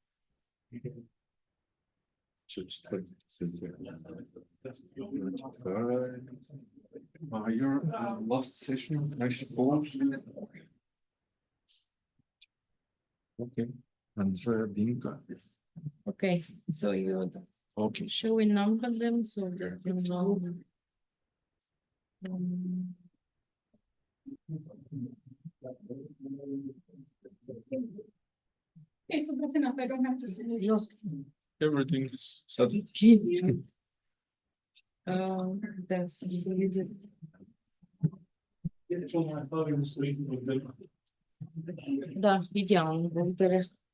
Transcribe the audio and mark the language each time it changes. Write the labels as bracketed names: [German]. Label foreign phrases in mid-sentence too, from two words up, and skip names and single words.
[Bulgarian] Четвърта сесия. [English] Your last session, I suppose. Okay. And Verginica. Okay, so you okay. Shall we number them so that you know? Okay, so that's enough. I don't have to see it. No. Everything is set. [Bulgarian] That's да, идеално, благодаря.